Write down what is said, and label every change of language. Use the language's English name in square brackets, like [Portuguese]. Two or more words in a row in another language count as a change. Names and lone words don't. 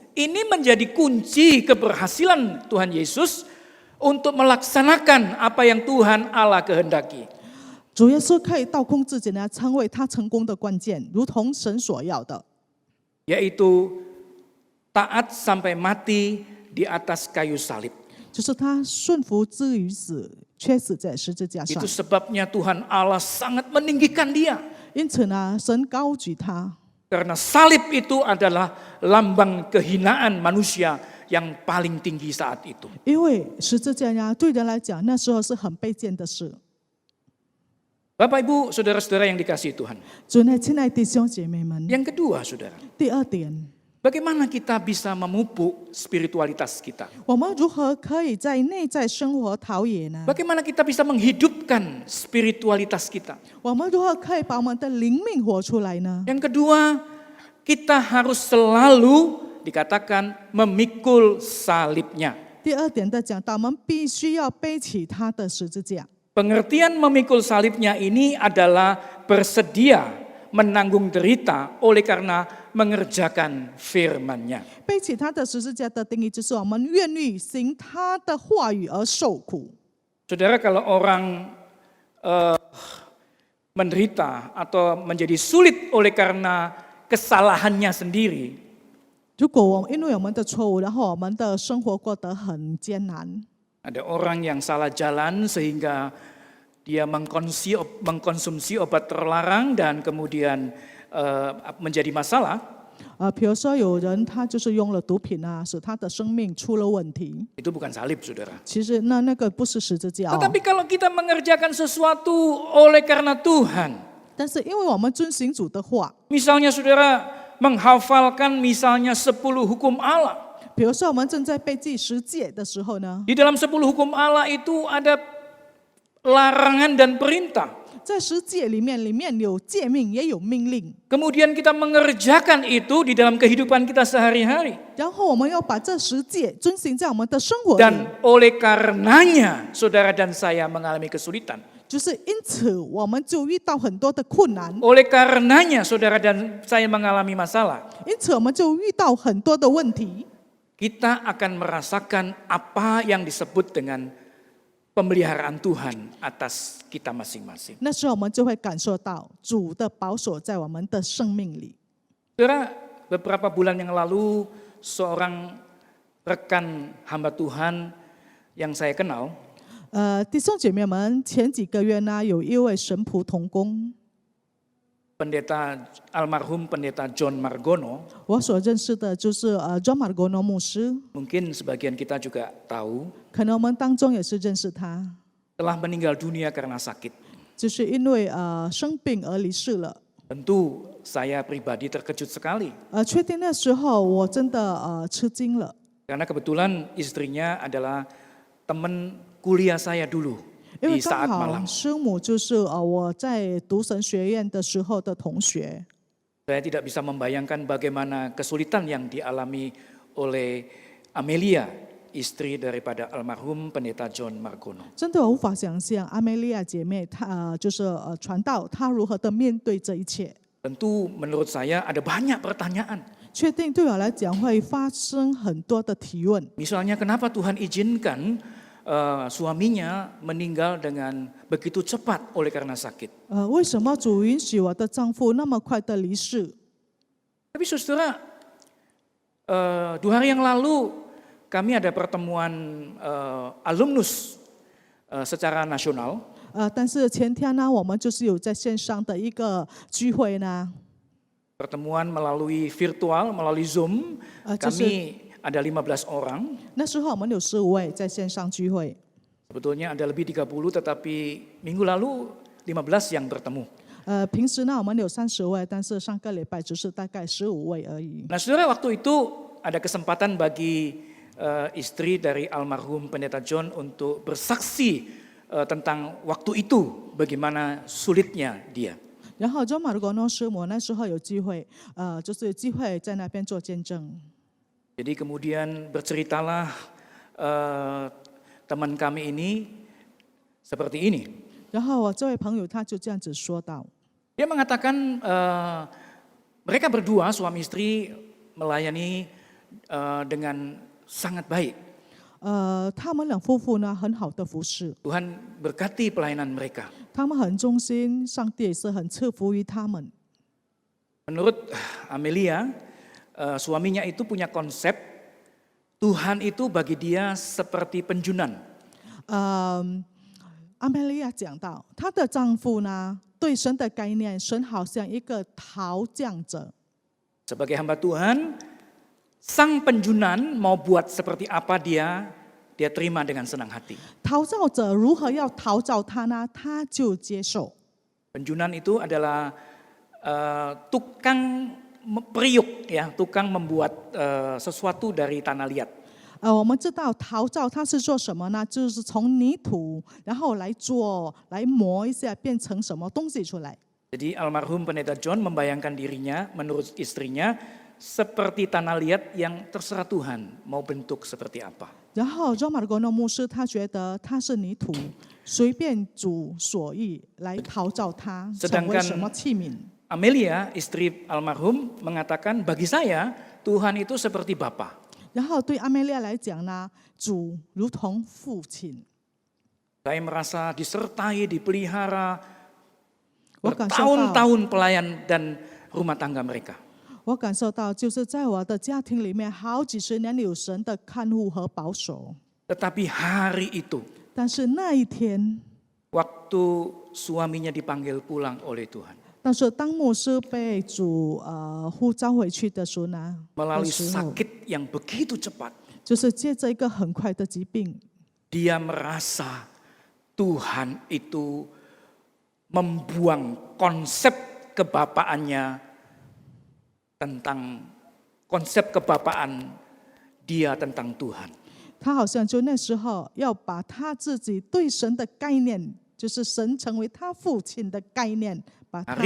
[Indonesian] Ini menjadi kunci keberhasilan Tuhan Yesus untuk melaksanakan apa yang Tuhan Allah kehendaki. [Chinese] 主耶稣可以倒空自己呢，成为他成功的关键，如同神所要的， [Indonesian] Yaitu taat sampai mati di atas kayu salib. [Chinese] 就是他顺服至于死，却死在十字架上 [Indonesian] Itu。sebabnya Tuhan Allah sangat meninggikan dia. [Chinese] 因此呢，神高举他， [Indonesian] Karena salib itu adalah lambang kehinaan manusia yang paling tinggi saat itu. [Chinese] 因为十字架呢，对人来讲，那时候是很卑贱的事。 [Indonesian] Bapak Ibu, saudara-saudara yang dikasihi Tuhan. [Chinese] 主内，亲爱的弟兄姐妹们， [Indonesian] Yang kedua, saudara, [Chinese] 第二点， [Indonesian] bagaimana kita bisa memupuk spiritualitas kita? [Chinese] 我们如何可以在内在生活陶冶呢？ [Indonesian] Bagaimana kita bisa menghidupkan spiritualitas kita? [Chinese] 我们如何可以把我们的灵命活出来呢？ [Indonesian] Yang kedua, kita harus selalu dikatakan memikul salibnya. [Chinese] 第二点的讲到，我们必须要背起他的十字架。 [Indonesian] Pengertian memikul salibnya ini adalah bersedia menanggung derita oleh karena mengerjakan firman-Nya. [Chinese] 背起他的十字架的定义，就是我们愿意行他的话语而受苦。 [Indonesian] Saudara, kalau orang menderita atau menjadi sulit oleh karena kesalahannya sendiri, [Chinese] 如果因为我们的错误，然后我们的生活过得很艰难， [Indonesian] ada orang yang salah jalan sehingga dia mengkonsumsi obat terlarang dan kemudian menjadi masalah. [Chinese] 比如说有人他就是用了毒品啊，使他的生命出了问题。 [Indonesian] Itu bukan salib, saudara. [Chinese] 其实那个不是十字架哦， [Indonesian] Tetapi kalau kita mengerjakan sesuatu oleh karena Tuhan, [Chinese] 但是因为我们遵行主的话， [Indonesian] misalnya saudara menghafalkan misalnya 10 hukum Allah. [Chinese] 比如说我们正在背记十诫的时候呢， [Indonesian] Di dalam 10 hukum Allah itu ada larangan dan perintah. [Chinese] 在十诫里面有诫命也有命令， [Indonesian] Kemudian kita mengerjakan itu di dalam kehidupan kita sehari-hari. [Chinese] 然后我们要把这十诫遵行在我们的生活里。 [Indonesian] Dan oleh karenanya saudara dan saya mengalami kesulitan. [Chinese] 就是因此，我们就遇到很多的困难， [Indonesian] Oleh karenanya saudara dan saya mengalami masalah. [Chinese] 因此我们就遇到很多的问题。 [Indonesian] Kita akan merasakan apa yang disebut dengan pemeliharaan Tuhan atas kita masing-masing. [Chinese] 那时候我们就会感受到主的保守在我们的生命里。 [Indonesian] Saudara, beberapa bulan yang lalu seorang rekan hamba Tuhan yang saya kenal, [Chinese] 弟兄姐妹们，前几个月呢，有一位神仆同工， [Indonesian] almarhum pendeta John Margono, [Chinese] 我所认识的就是John Margono 牧师， [Indonesian] mungkin sebagian kita juga tahu, [Chinese] 可能我们当中也是认识他， [Indonesian] telah meninggal dunia karena sakit. [Chinese] 就是因为生病而离世了。 [Indonesian] Tentu saya pribadi terkejut sekali, [Chinese] 确定那时候我真的吃惊了， [Indonesian] karena kebetulan istrinya adalah teman kuliah saya dulu [Chinese] 因为 [Indonesian] di [Chinese] 刚 [Indonesian] saat [Chinese] 好 [Indonesian] malam. [Chinese] 生母就是我在读神学院的时候的同学。 [Indonesian] Saya tidak bisa membayangkan bagaimana kesulitan yang dialami oleh Amelia istri daripada almarhum Pendeta John Margono. [Chinese] 真的我无法想象阿梅利亚姐妹她传道，她如何的面对这一切。 [Indonesian] Tentu menurut saya ada banyak pertanyaan. [Chinese] 确定对我来讲会发生很多的提问。 [Indonesian] Misalnya kenapa Tuhan izinkan suaminya meninggal dengan begitu cepat oleh karena sakit. [Chinese] 为什么主允许我的丈夫那么快的离世？ [Indonesian] Tapi saudara, 2 hari yang lalu kami ada pertemuan alumnus secara nasional. [Chinese] 但是前天呢，我们就是有在线上的一个聚会呢， [Indonesian] Pertemuan melalui virtual, melalui Zoom. Kami ada 15 orang. [Chinese] 那时候我们有15位在线上聚会。 [Indonesian] Sebetulnya ada lebih 30, tetapi minggu lalu 15 yang bertemu. [Chinese] 平时呢我们有30位，但是上个礼拜只是大概15位而已。 [Indonesian] Nah saudara, waktu itu ada kesempatan bagi istri dari almarhum Pendeta John untuk bersaksi tentang waktu itu, bagaimana sulitnya dia. [Chinese] 然后周马尔国诺师母那时候有机会，就是机会在那边做见证。 [Indonesian] Jadi kemudian berceritalah teman kami ini seperti ini. [Chinese] 然后我这位朋友他就这样子说道， [Indonesian] Dia mengatakan mereka berdua suami istri melayani dengan sangat baik. [Chinese] 他们两夫妇呢很好的服侍， [Indonesian] Tuhan berkati pelayanan mereka. [Chinese] 他们很忠心，上帝也是很赐福于他们。 [Indonesian] Menurut Amelia, suaminya itu punya konsep Tuhan itu bagi dia seperti penjunan. [Chinese] 阿梅利亚讲到，她的丈夫呢对神的概念，神好像一个陶匠者。 [Indonesian] Sebagai hamba Tuhan, sang penjunan mau buat seperti apa dia terima dengan senang hati. [Chinese] 陶造者如何要陶造他呢？他就接受。 [Indonesian] Penjunan itu adalah tukang periuk, ya, tukang membuat sesuatu dari tanah liat. [Chinese] 我们知道陶造它是做什么呢？就是从泥土，然后来做，来磨一下，变成什么东西出来。 [Indonesian] Jadi almarhum Pendeta John membayangkan dirinya menurut istrinya seperti tanah liat yang terserah Tuhan mau bentuk seperti apa. [Chinese] 然后周马尔国诺牧师他觉得他是泥土，随便主所欲来陶造它，成为什么器皿。 [Indonesian] Amelia, istri almarhum, mengatakan bagi saya Tuhan itu seperti Bapa. [Chinese] 然后对阿梅利亚来讲呢，主如同父亲。 [Indonesian] Saya merasa disertai, dipelihara [Chinese] 我感受到， [Indonesian] bertahun-tahun pelayan dan rumah tangga mereka. [Chinese] 我感受到，就是在我的家庭里面，好几十年有神的看护和保守。 [Indonesian] Tetapi hari itu, [Chinese] 但是那一天， [Indonesian] waktu suaminya dipanggil pulang oleh Tuhan, [Chinese] 但是当牧师被主呼召回去的时候呢， [Indonesian] melalui sakit yang begitu cepat, [Chinese] 就是借着一个很快的疾病， [Indonesian] dia merasa Tuhan itu membuang konsep kebapaannya tentang konsep kebapaan dia tentang Tuhan. [Chinese] 他好像就那时候要把他自己对神的概念，就是神成为他父亲的概念，把它